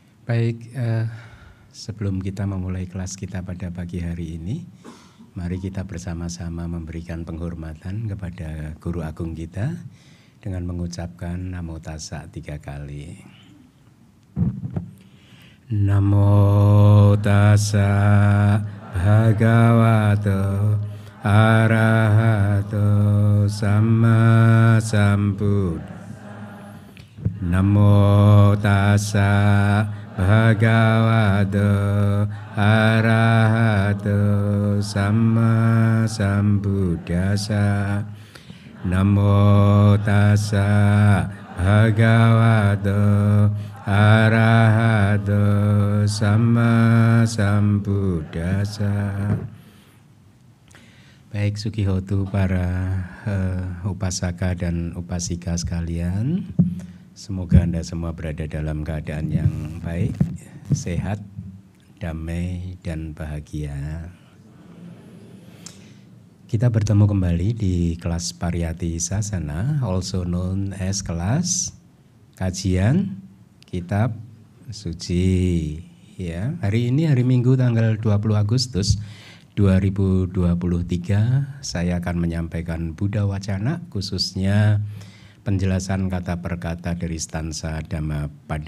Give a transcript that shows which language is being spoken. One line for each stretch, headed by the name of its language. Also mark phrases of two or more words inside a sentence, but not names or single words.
Indonesian: Baik, sebelum kita memulai kelas kita pada pagi hari ini, mari kita bersama-sama memberikan penghormatan kepada Guru Agung kita dengan mengucapkan
Pali: Namo Tassa
Indonesian: 3 kali.
Pali: Namo Tassa Bhagavato Arahato Samma Sambuddhassa. Namo Tassa Bhagavato Arahato Samma Sambuddhassa. Namo Tassa Bhagavato Arahato Samma Sambuddhassa.
Indonesian: Baik, Sukihotu para upasaka dan upasika sekalian, semoga Anda semua berada dalam keadaan yang baik, sehat, damai, dan bahagia. Kita bertemu kembali di kelas Pariyati Sasana,
English: also known as
Indonesian: kelas kajian kitab suci. Ya, hari ini hari Minggu tanggal 20 Agustus 2023 saya akan menyampaikan Buddha Wacana, khususnya penjelasan kata per kata dari stansa Dhammapada.